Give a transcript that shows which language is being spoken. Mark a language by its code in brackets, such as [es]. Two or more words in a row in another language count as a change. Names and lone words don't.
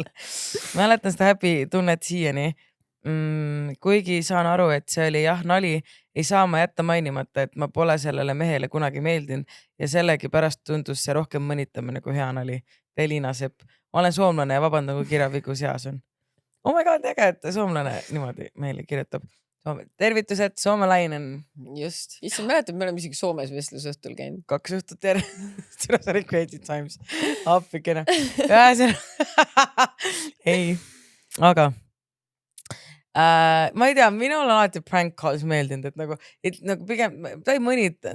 [et] Mäletan seda häbi tunnet siiani. Kuigi saan aru, et see oli nali, ei saa ma jätta mainimata, et ma pole sellele mehele kunagi meeldinud ja sellegi pärast tundus see rohkem mõnitamine kui hea nali. Elina Sepp. Ma olen soomlane ja vabandan, kui kirjavigu seas on. [en] Oh my god, [et] äge, et soomlane niimoodi meile kirjutab. Tervitused, soomelainen. Just. Issand, mäletad, me oleme isegi Soomes vestlusõhtul käinud. 2 õhtut Seda sa olid Crazy Times. Appikene. Ei, aga Ma ei tea, minul on alati [en] prank calls [et] meeldinud, et nagu pigem ta ei mõnita.